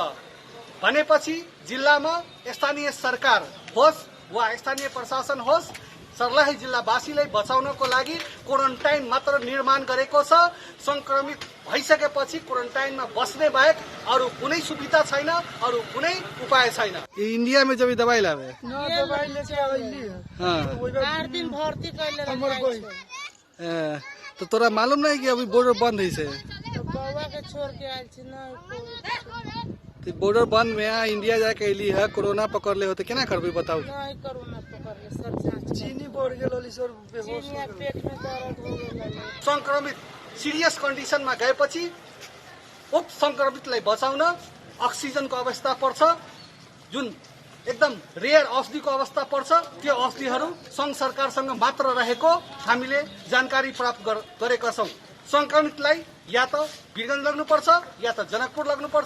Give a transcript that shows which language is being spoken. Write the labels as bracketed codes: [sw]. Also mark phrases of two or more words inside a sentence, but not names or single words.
[ne] भनेपछि जिल्लामा स्थानीय सरकार होस् वा स्थानीय प्रशासन होस्, सर्लाही जिल्लावासीलाई बचाउनको लागि क्वारेन्टाइन मात्र निर्माण गरेको छ। संक्रमित भइसकेपछि क्वारेन्टाइनमा बस्ने बाहेक अरू कुनै सुविधा छैन, अरू कुनै उपाय छैन। [mai] इंडिया में जब दवाई लावे तो तोरा मालूम नहीं कि अभी बॉर्डर बंद है से? बॉर्डर बंद में यहाँ इंडिया जाके अली है, कोरोना पकड़ ले होते केना करबे बताओ? [ne] संक्रमित सीरियस कन्डिसनमा गएपछि उक्त संक्रमितलाई बचाउन अक्सिजनको आवश्यकता पर्छ। जुन एकदम रेयर औषधिको अवस्था पर्छ, त्यो औषधिहरू सङ्घ सरकारसँग मात्र रहेको हामीले जानकारी प्राप्त गरेका छौँ। सङ्क्रमितलाई या त वीरगञ्ज लग्नुपर्छ या त जनकपुर लग्नुपर्छ।